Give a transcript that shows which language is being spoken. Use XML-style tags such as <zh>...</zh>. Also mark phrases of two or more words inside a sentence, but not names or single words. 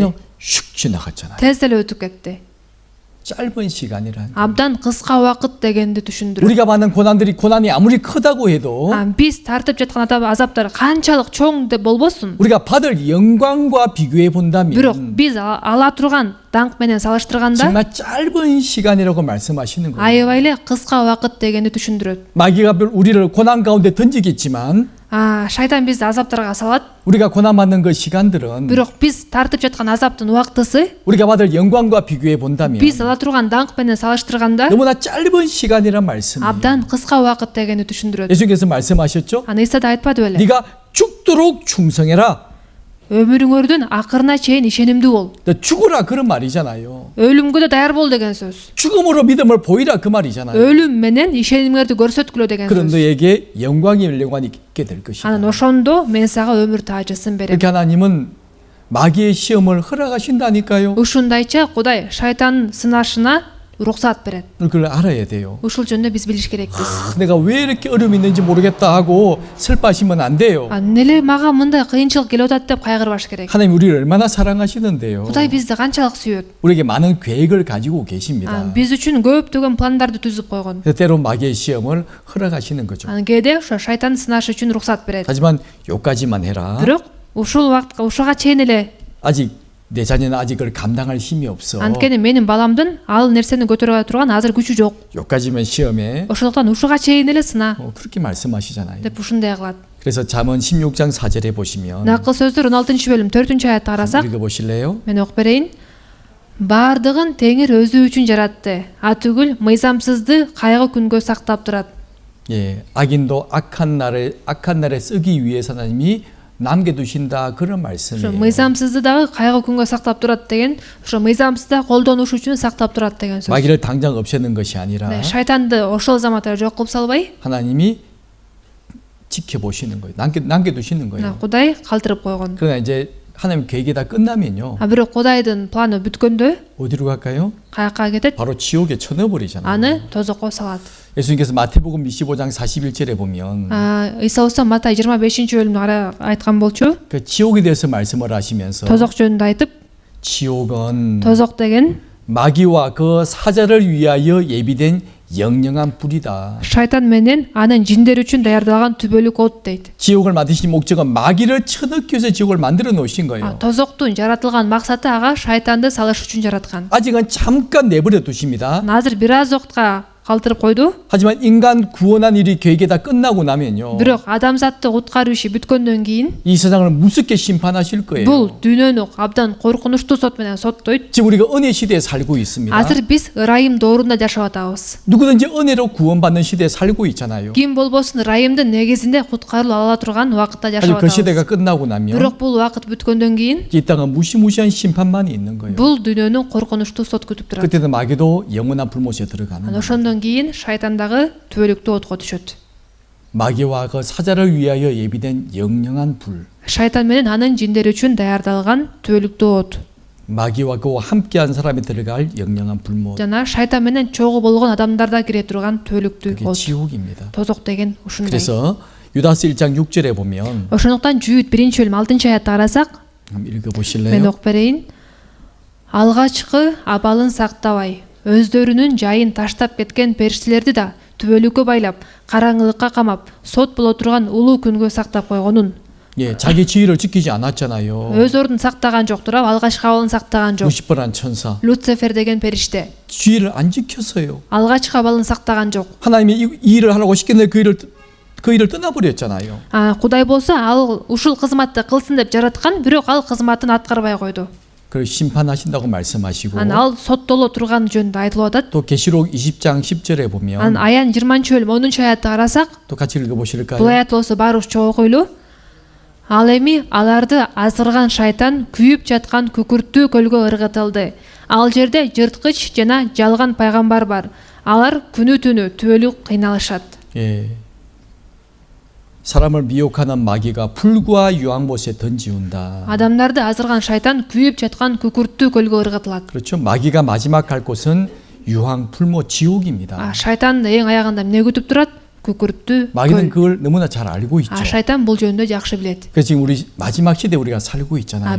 <ko>그냥 슉 지나갔잖아요.</ko> <ky>Тез эле өтүп кетти.</ky> <ko>짧은 시간이란.</ko> <ky>Абдан кыска убакыт дегенди түшүндүрөт.</ky> <ko>우리가 받는 고난이 아무리 크다고 해도</ko> <ky>Биз тартып жаткан азаптар канчалык чоң деп болбосун.</ky> <ko>우리가 받을 영광과 비교해 본다면</ko> <ky>Бирок биз ала турган даңк менен салыштырганда</ky> <ko>정말 짧은 시간이라고 말씀하시는 거예요.</ko> <ky>аябай эле кыска убакыт дегенди түшүндүрөт.</ky> <ko>마귀가 우리를 고난 가운데 던지겠지만</ko> <ky>шайтан бизди азаптарга салат.</ky> <ko>우리가 고난받는 그 시간들은</ko> <ky>Бирок биз тартып жаткан азаптын убактысы</ky> <ko>우리가 받을 영광과 비교해 본다면</ko> <ky>биз ала турган даңк менен салыштырганда</ky> <ko>너무나 짧은 시간이란 말씀이에요.</ko> <ky>абдан кыска убакыт дегенди түшүндүрөт.</ky> <ko>예수님께서 말씀하셨죠?</ko> <ky>Иса да айтпады беле?</ky> <ko>네가 죽도록 충성해라.</ko> <ky>Өмүрүңөрдүн акырына чейин ишенимдүү бол.</ky> <ko>너 죽으라 그런 말이잖아요.</ko> <ky>Өлүмгө да даяр бол деген сөз.</ky> <ko>죽음으로 믿음을 보이라 그 말이잖아요.</ko> <ky>Өлүм менен ишенимиңерди көрсөткүлө деген</ky> <ko>그런</ko> <ky>сөз.</ky> <ko>너에게 영광의 영광이 있게 될 것이다.</ko> <ky>Анан ошондо мен сага өмүр таажысын берем.</ky> <ko>그렇게 하나님은 마귀의 시험을 허락하신다니까요.</ko> <ky>Ушундайча Кудай шайтандын сынашына уруксат берет.</ky> <ko>그걸 알아야 돼요.</ko> <ky>Ушул жөнүндө биз билиш керекпиз.</ky> <ko>내가 왜 이렇게 어려움이 있는지 모르겠다 하고 슬퍼하시면 안 돼요.</ko> <ky>Эмнеле мага мындай кыйынчылык келип атат деп кайгырбаш керек.</ky> <ko>하나님 우리를 얼마나 사랑하시는데요.</ko> <ky>Кудай бизди канчалык сүйөт.</ky> <ko>우리에게 많은 계획을 가지고 계십니다.</ko> <ky>Биз үчүн көптөгөн пландарды түзүп койгон.</ky> <ko>때로 마귀의 시험을 허락하시는 거죠.</ko> <ky>Анан кээде ошо шайтандын сынашы үчүн уруксат берет.</ky> <ko>하지만 요까지만 해라.</ko> <ky>Бирок ушул убакытка ушуга чейин эле</ky> <ko>아직 내 자녀는 아직 그걸 감당할 힘이 없어.</ko> <ky>анткени менин баламдын ал нерсени көтөрө турган азыр күчү жок.</ky> <ko>요까지만 시험에</ko> <ky>Ошондуктан ушуга чейин эле сына</ky> <ko>그렇게 말씀하시잖아요.</ko> <ky>деп ушундай кылат.</ky> <ko>그래서 잠언 16장 4절에 보시면</ko> <ky>Накыл сөздөр 16-бөлүм 4-аятты карасак,</ky> <ko>읽어 보실래요?</ko> <ky>мен окуп берейин. Бардыгын Теңир өзү үчүн жаратты. Түгүл мыйзамсызды кайгы күнгө сактап турат.</ky> <ko>예, 악인도 악한 날에 쓰기 위해서 하나님이 남겨두신다 그런</ko> <ky>Ошо</ky> <ko>말씀이에요.</ko> <ky>мыйзамсызды дагы кайгы күнгө сактап турат деген, ошо мыйзамсызды колдонуш үчүн сактап турат деген сөз.</ky> <ko>마귀를 당장 없애는 것이 아니라</ko> <ky>Шайтанды ошол заматта жок кылып салбай,</ky> <ko>하나님이 지켜보시는 거예요. 남겨두시는 거예요.</ko> <ky>Кудай калтырып койгон.</ky> <ko>그러나 이제 하나님 계획이 다 끝나면요.</ko> <ky>Бирок Кудайдын планы бүткөндө</ky> <ko>어디로 갈까요?</ko> <ky>каяка кетет?</ky> <ko>바로 지옥에 쳐넣어버리잖아요.</ko> <ky>Аны тозокко салат.</ky> <ko>예수님께서 마태복음 25장 41절에 보면</ko> <ky>Иса Уста Матай 25-бөлүмдө айткан болчу.</ky> <ko>그 지옥에 대해서 말씀을 하시면서</ko> <ky>Тозок жөнүндө айтып,</ky> <ko>지옥은</ko> <ky>тозок деген</ky> <ko>마귀와 그 사자를 위하여 예비된 영영한 불이다.</ko> <ky>шайтан менен анын жиндери үчүн даярдалган түбөлүк от дейт.</ky> <ko>지옥을 만드신 목적은 마귀를 쳐넣기 위해서 지옥을 만들어 놓으신 거예요.</ko> <ky>Тозоктун жаратылган максаты ага шайтанды салыш үчүн жараткан.</ky> <ko>아직은 잠깐 내버려 두십니다.</ko> <ky>Азыр бир аз убакытка калтырып койду.</ky> <ko>하지만 인간 구원한 일이 계획이 다 끝나고 나면요.</ko> <ky>Бирок адамзатты куткаруу иши бүткөндөн кийин</ky> <ko>이 세상을 무섭게 심판하실 거예요.</ko> <ky>бул дүйнөнү абдан коркунучтуу сот менен соттойт.</ky> <ko>지금 우리가 은혜 시대에 살고 있습니다.</ko> <ky>Азыр биз ырайым доорунда жашап атабыз.</ky> <ko>누구든지 은혜로 구원받는 시대에 살고 있잖아요.</ko> <ky>Ким болбосун ырайымдын негизинде куткарылып ала турган убакытта</ky> <ko>아직</ko> <ky>жашап</ky> <ko>그 시대가</ko> <ky>атабыз.</ky> <ko>끝나고 나면</ko> <ky>Бирок бул убакыт бүткөндөн кийин</ky> <ko>이 땅은 무시무시한 심판만이 있는 거예요.</ko> <ky>бул дүйнөнү коркунучтуу сот күтүп турат.</ky> <ko>그때는 마귀도 영원한 불못에 들어가는 거예요.</ko> <ky>Ошондон кийин шайтандагы түбөлүктүү отко түшөт.</ky> <ko>마귀와 그 사자를 위하여 예비된 영영한 불.</ko> <ky>Шайтан менен анын жиндери үчүн даярдалган түбөлүктүү от.</ky> <ko>마귀와 그 함께한 사람이 들어갈 영영한 불못.</ko> <ky>Жана шайтан менен чогуу болгон адамдарда кире турган түбөлүктүү</ky> <ko>그게</ko> <ky>от.</ky> <ko>지옥입니다.</ko> <ky>Тозок деген ушундай.</ky> <ko>그래서 유다스 1장 6절에 보면</ko> <ky>Ошондуктан Жүйүт 1-бөлүм 6-аятты карасак,</ky> <ko>한번</ko> <ky>мен</ky> <ko>읽어보실래요?</ko> <ky>окуп берейин. Алгачкы абалын сактабай, өздөрүнүн жайын таштап кеткен периштелерди да түбөлүккө байлап, караңгылыкка камап, сот боло турган улуу күнгө сактап койгонун.</ky> <ko>예, 자기 지위를 지키지 않았잖아요.</ko> <ky>Өз ордун сактаган жоктур, алгачкы абалын сактаган жок.</ky> <ko>루시퍼란 천사</ko> <ky>Люцифер деген периште</ky> <ko>지위를 안 지켰어요.</ko> <ky>алгачкы абалын сактаган жок.</ky> <ko>하나님이 이 일을 하라고 시켰는데 그 일을 떠나버렸잖아요.</ko> <ky>Кудай болсо ал ушул кызматты кылсын деп жараткан, бирок ал кызматын аткарбай койду.</ky> <ko>그 심판하신다고 말씀하시고</ko> <ky>Ал соттоло турган жөнүндө айтылып атат.</ky> <ko>또 계시록 20장 10절에 보면</ko> <ky>Аян 20-бөлүм 10-аятты карасак,</ky> <ko>또 같이 읽어보실까요?</ko> <ky>бул аят болсо баары чогуу окуйлу. Ал эми аларды азгырган шайтан күйүп жаткан күкүрттүү көлгө ыргытылды. Ал жерде жырткыч жана жалган пайгамбар бар. Алар күнү түнү түбөлүк кыйналышат.</ky> <ko>예. 사람을 미혹하는 마귀가 불과 유황못에 던지운다.</ko> <ky>Адамдарды азгырган шайтан күйүп жаткан күкүрттүү көлгө ыргытылат.</ky> <ko>그렇죠. 마귀가 마지막 갈 곳은 유황 불못 지옥입니다.</ko> <ky>Шайтандын эң аягында эмне күтүп турат? күкүрттүү</ky> <ko>마귀는</ko> <ky>көл.</ky> <ko>그걸 너무나 잘 알고 있죠.</ko> <ky>Шайтан бул жөнүндө жакшы билет.</ky> <ko>그래서 지금 우리 마지막 시대 우리가 살고 있잖아요.</ko>